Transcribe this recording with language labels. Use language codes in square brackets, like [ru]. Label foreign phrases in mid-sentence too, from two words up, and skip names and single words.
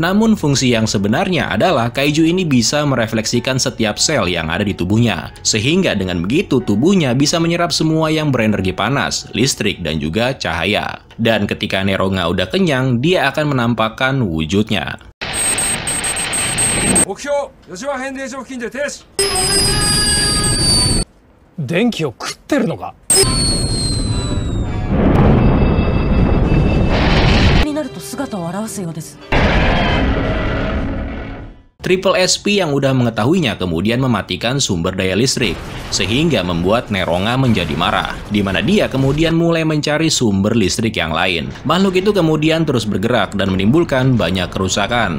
[id] Namun fungsi yang sebenarnya adalah kaiju ini bisa merefleksikan setiap sel yang ada di tubuhnya. Sehingga dengan begitu, tubuhnya bisa menyerap semua yang berenergi panas, listrik, dan juga cahaya. Dan ketika Neronga udah kenyang, dia akan menampakkan wujudnya. [ja] 目標吉羽変電所付近で停止。電気を食ってるのか。になると姿を現すようです。 [id] Triple SP yang udah mengetahuinya kemudian mematikan sumber daya listrik, sehingga membuat Neronga menjadi marah, di mana dia kemudian mulai mencari sumber listrik yang lain. Makhluk itu kemudian terus bergerak dan menimbulkan banyak kerusakan.